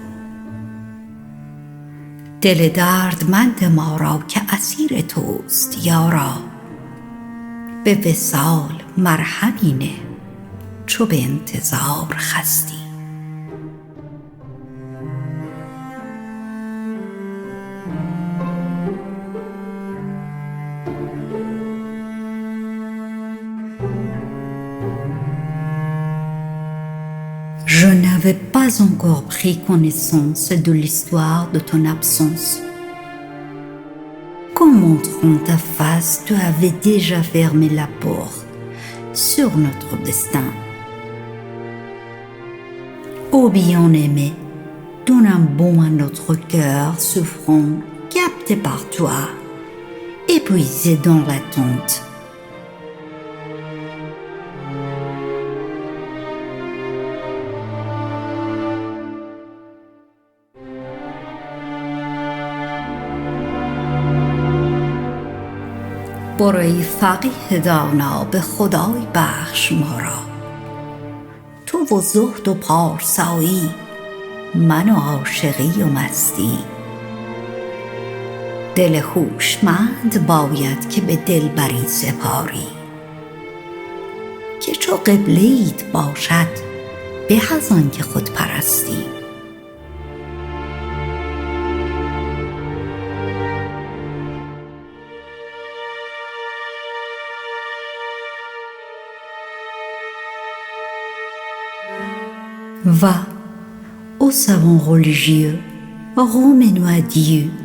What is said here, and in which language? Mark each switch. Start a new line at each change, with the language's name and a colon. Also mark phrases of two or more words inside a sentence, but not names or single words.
Persian: دل دردمند ما را که اسیر توست یارا، به وصال مرهمی نه چو به انتظار خستی.
French: Je n'avais pas encore pris connaissance de l'histoire de ton absence. Qu'en montrant ta face, tu avais déjà fermé la porte sur notre destin. Ô bien-aimé, donne un bond à notre cœur souffrant, capté par toi, épuisé dans l'attente.
Persian: برو ای فقیه دانا به خدای بخش ما را، تو و زهد و پارسایی، من و عاشقی و مستی. دل هوشمند باید که به دلبری سپاری، که چو قبله‌ایت باشد به از آن که خود پرستی.
French: Va, ô savant religieux, remets-nous à Dieu.